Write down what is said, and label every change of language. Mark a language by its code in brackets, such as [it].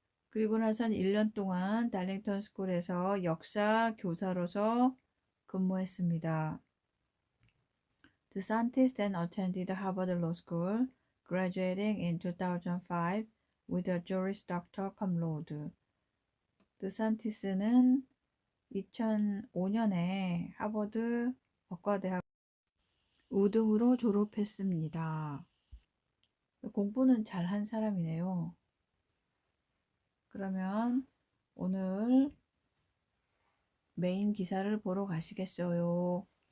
[ko] 그리고 나선 1년 동안 달링턴 스쿨에서 역사 교사로서 근무했습니다. [en] DeSantis then attended Harvard Law School, graduating in 2005 with a Juris Doctor cum laude. [ko] 드산티스는 2005년에 하버드 법과대학 우등으로 졸업했습니다. 공부는 잘한 사람이네요. 그러면 오늘 메인 기사를 보러 가시겠어요?